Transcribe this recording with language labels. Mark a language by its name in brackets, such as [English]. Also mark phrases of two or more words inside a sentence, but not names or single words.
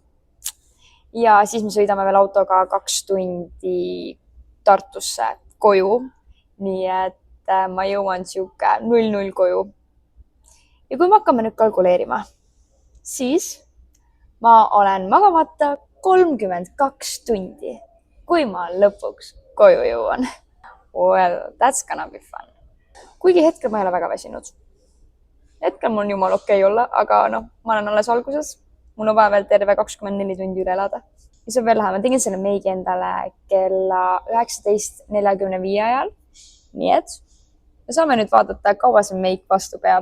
[Estonian] Ja siis me sõidame veel autoga 2 tundi Tartusse koju. Nii et ma jõuan siuke 00 koju. Ja kui me hakkame nüüd kalkuleerima, siis ma olen magamata 32 tundi, kui ma lõpuks koju jõuan. [English] Well, that's gonna be fun. [Estonian] Kuigi hetkel ma ei ole väga väsinud. Hetkel mul on jumal okei olla, aga noh, ma olen alles alguses. Mul on vaja veel terve 24 tundi üle elada. Mis on veel läheb, ma tegin selle meigi endale kella 19:45 ajal. Nii et me saame nüüd vaadata, kaua see meik vastu peab.